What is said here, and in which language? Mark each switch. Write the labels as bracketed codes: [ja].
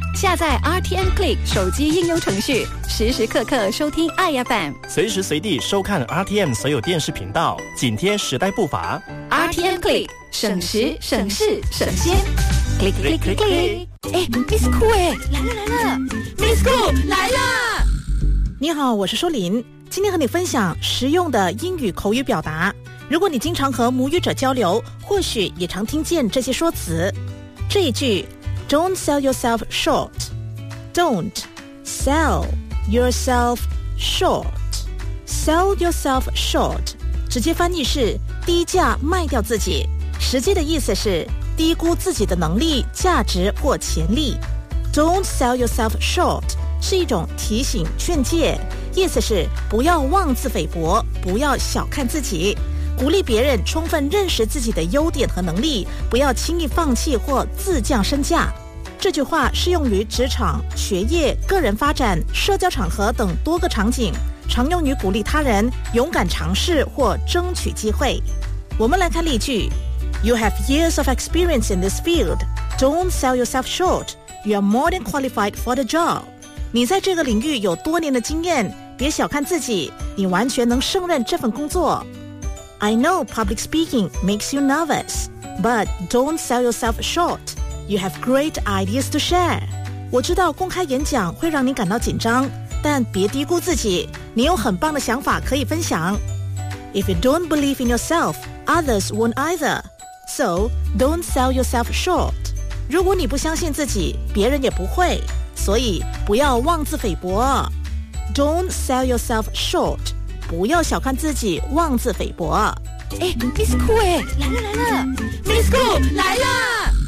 [zh] 下载 RTN Click 手机应用程序时时刻刻收听 iFM 随时随地收看 RTN 所有电视频道紧贴时代步伐 RTN Click 省时省事省心 Click Click Click, click. 哎 ，Miss Cool 哎，来了来了，Miss Cool 来了。你好，我是舒琳，今天和你分享实用的英语口语表达。如果你经常和母语者交流，或许也常听见这些说辞。这一句 [en] ，Don't sell yourself short. Don't sell yourself short. Sell yourself short. [zh] 直接翻译是低价卖掉自己。实际的意思是。低估自己的能力、价值或潜力。 [en] Don't sell yourself short [zh] 是一种提醒、劝诫，意思是不要妄自菲薄，不要小看自己，鼓励别人充分认识自己的优点和能力，不要轻易放弃或自降身价。这句话适用于职场、学业、个人发展、社交场合等多个场景，常用于鼓励他人勇敢尝试或争取机会。我们来看例句。 [en] You have years of experience in this field. Don't sell yourself short. You are more than qualified for the job. [zh] 你在这个领域有多年的经验，别小看自己，你完全能胜任这份工作。 [en] I know public speaking makes you nervous, but don't sell yourself short. You have great ideas to share. [zh] 我知道公开演讲会让你感到紧张，但别低估自己，你有很棒的想法可以分享。 [en] If you don't believe in yourself, others won't either. So, don't sell yourself short. [zh] 如果你不相信自己，别人也不会。所以，不要妄自菲薄。 [en] Don't sell yourself short. [zh] 不要小看自己，妄自菲薄。哎 ，Miss Cool 哎，来了来了，Miss Cool 来了。